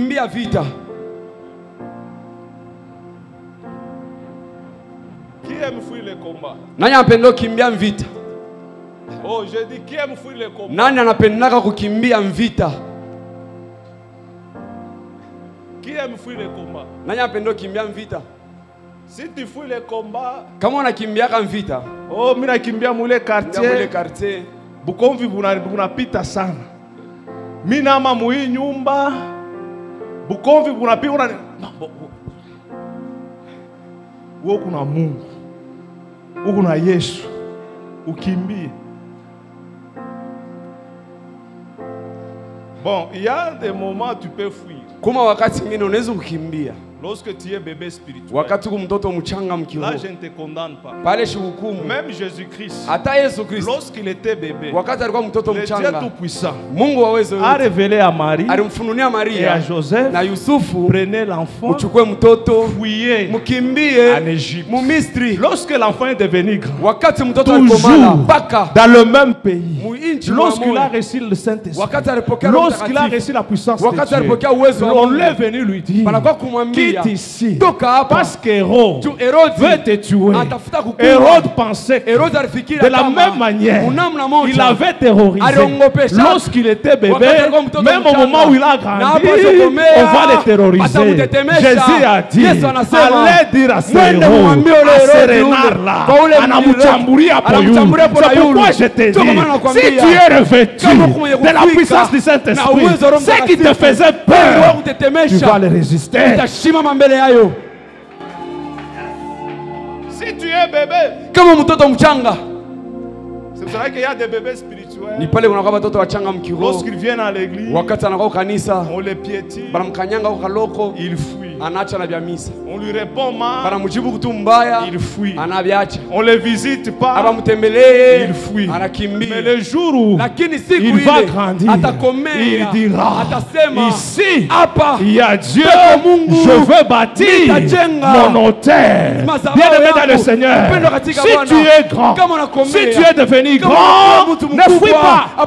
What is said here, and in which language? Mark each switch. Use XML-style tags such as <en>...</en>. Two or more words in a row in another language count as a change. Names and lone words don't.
<fr>Qui aime fuir les combats? Oh, je dis qui aime fuir les combats? Qui aime fuir les combats? Si tu fouilles les combats,</fr> <sw>kama unakimbia kama vita, oh mimi nakimbia mule quartier, Bukomvi bunapita sana. Mimi nama muhii nyumba, Bukomvi bunapita una wewe kuna Mungu. Uko na Yesu. Ukimbie.</sw> <fr>Bon, il y a des moments où tu peux fuir.</fr> <sw>Kuma wakati mwingine unaweza kukimbia.</sw> <fr>Lorsque tu es bébé spirituel.</fr> <sw>Wakati uko mtoto mchanga mkiroho.</sw> <fr>Là je ne te condamne pas.</fr> <sw>Pale shuhukumu.</sw> <fr>Même Jésus-Christ.</fr> <sw>Hata Yesu Kristo.</sw> <fr>Lorsqu'il était bébé.</fr> <sw>Wakati alikuwa mtoto mchanga.</sw> <fr>Dieu tout puissant.</fr> <sw>Mungu waweza</sw> <fr>a révélé à Marie.</fr> <sw>Alimfununia Maria.</sw> <fr>Et à Joseph.</fr> <sw>Na Yusufu.</sw> <fr>Prenez l'enfant.</fr> <sw>Mchukue mtoto.</sw> <fr>Fuyez.</fr> <sw>Mkimbie.</sw> <fr>En Égypte.</fr> <sw>Mu Misri.</sw> <fr>Lorsque l'enfant est devenu grand.</fr> <sw>Wakati mtoto alikomala. Baka.</sw> <fr>Dans le même pays. Lorsqu'il a reçu le Saint-Esprit.</fr> <sw>Wakati alipokea</sw> <fr>Lorsqu'il a reçu la puissance de Dieu.</fr> <sw>Wakati alipokea uwezo wa Mungu.</sw> <fr>On est venu lui dire.</fr> <sw>Panakuwa kumwambia.</sw> <fr>Quitte ici. Parce que Hérode veut te tuer. Hérode pensait que de la même manière il avait terrorisé lorsqu'il était bébé, même au moment où il a grandi, on va le terroriser. Jésus a dit, allez dire à ce Hérode, à ce renard-là, c'est pourquoi je te dis, si tu es revêtu de la puissance du Saint-Esprit, ce qui te faisait peur, tu vas le résister. Si tu es bébé,</fr> <sw>kama mtoto mchanga,</sw> <fr>c'est vrai qu'il y a des bébés spirituels.</fr> <sw>Ni pale unakuwa watoto wachanga mkiroho.</sw> <fr>Lorsqu'ils viennent à l'église,</fr> <sw>wakati anakuwa kanisa,</sw> <fr>on les piétine,</fr> <sw>banamkanyanga kwa kaloko,</sw> <fr>il fuit.</fr> <sw>Anaacha na vya misa.</sw> <fr>On lui répond mal,</fr> <sw>banamjibu kitu mbaya,</sw> <fr>il fuit.</fr> <sw>Anaviacha.</sw> <fr>On les visite pas,</fr> <sw>abamtembelee,</sw> <fr>il fuit.</fr> <sw>Anakimbia.</sw> <fr>Mais le jour où il va grandir, il dira, ici, il y a Dieu, je veux bâtir mon autel. Bien-aimé dans le Seigneur, si tu es grand, si tu es devenu grand, ne fuis pas.</fr>